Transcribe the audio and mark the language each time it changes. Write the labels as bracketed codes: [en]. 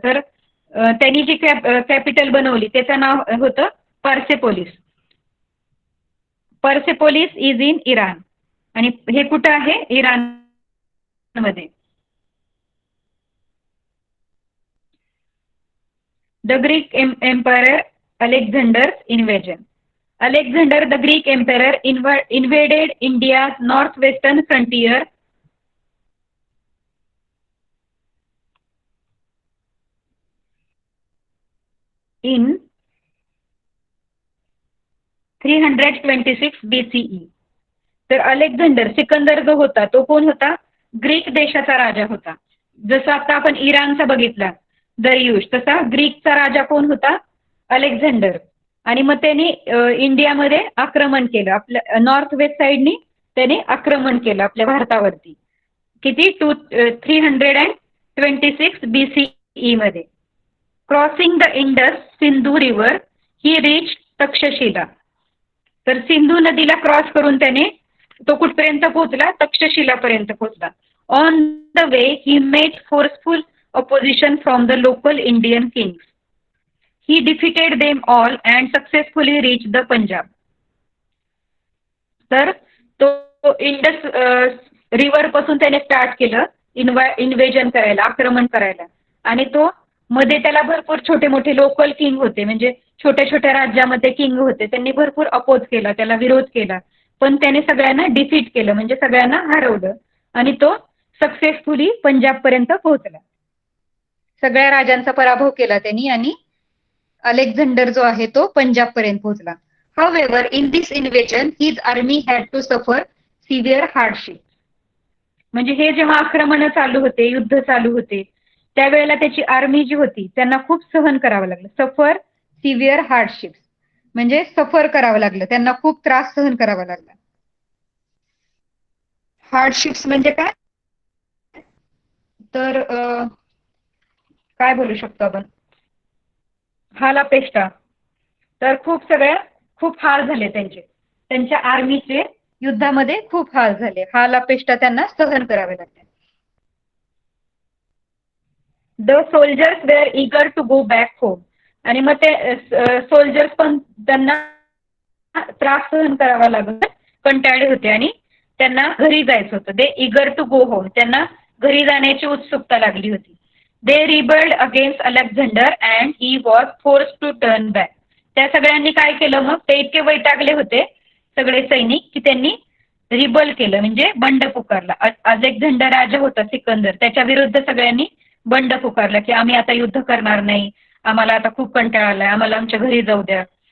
[mr] तर त्यांनी जी कॅपिटल बनवली त्याचं नाव होतं Persepolis. [en] Persepolis is in Iran. [mr] आणि हे कुठं आहे, इराण मध्ये. [en] The Greek empire Alexander's invasion. Alexander the Greek emperor invaded India's northwestern frontier in 326 BCE. [mr] तर अलेक्झांडर, सिकंदर जो होता तो कोण होता, ग्रीक देशाचा राजा होता. जसं आता आपण इराणचा बघितला दरियुश, तसा ग्रीकचा राजा कोण होता, अलेक्झांडर. आणि मग त्यांनी इंडियामध्ये आक्रमण केलं, आपल्या नॉर्थ वेस्ट साईडनी त्याने आक्रमण केलं आपल्या भारतावरती. किती, 326 BCE मध्ये. [en] Crossing the Indus Sindhu river he reach Takshashila. [mr] तर सिंधू नदीला क्रॉस करून त्याने तो कुठपर्यंत पोहोचला, तक्षशिलापर्यंत पोहोचला. [en] On the way he met forceful opposition from the local Indian kings. He defeated them all and successfully reached the Punjab. [mr] तर तो इंडस रिव्हर पासून त्याने स्टार्ट केलं इन्व्हेजन करायला, आक्रमण करायला. आणि तो मध्ये त्याला भरपूर छोटे मोठे लोकल किंग होते, म्हणजे छोट्या छोट्या राज्यामध्ये किंग होते, त्यांनी भरपूर अपोज केला, त्याला विरोध केला. पण त्याने सगळ्यांना डिफीट केलं, म्हणजे सगळ्यांना हरवलं. आणि तो सक्सेसफुली पंजाब पर्यंत पोहोचला. सगळ्या राजांचा पराभव केला त्यांनी आणि अलेक्झांडर जो आहे तो पंजाब पर्यंत पोहोचला. [en] However, in this invasion, his army had to suffer severe hardship. [mr] म्हणजे हे जेव्हा आक्रमण चालू होते, युद्ध चालू होते, त्यावेळेला त्याची आर्मी जी होती त्यांना खूप सहन करावं लागलं. [en] suffer severe hardships [mr] म्हणजे सफर करावं लागलं, त्यांना खूप त्रास सहन करावा लागला. हार्डशिप्स म्हणजे काय, तर काय बोलू शकतो आपण, हालापेष्टा. तर खूप हाल झाले त्यांच्या आर्मीचे युद्धामध्ये खूप हाल झाले, हालापेष्टा त्यांना सहन करावे लागले. [en] The soldiers were eager to go back home. [mr] आणि मग ते सोल्जर्स पण त्यांना त्रास सहन करावा लागला, कंटाळले होते आणि त्यांना घरी जायचं होतं. [en] they eager to go home, [mr] त्यांना घरी जाण्याची उत्सुकता लागली होती. [en] They rebelled against Alexander and he was forced to turn back. [mr] त्या सगळ्यांनी काय केलं, मग ते इतके वैतागले होते सगळे सैनिक की त्यांनी रिबल केलं म्हणजे बंड पुकारला. अलेक्झांडर राजा होता सिकंदर, त्याच्या विरुद्ध सगळ्यांनी बंड पुकारला की आम्ही आता युद्ध करणार नाही, आम्हाला आता खूप कंटाळा आलाय, आम्हाला आमच्या घरी जाऊ द्या.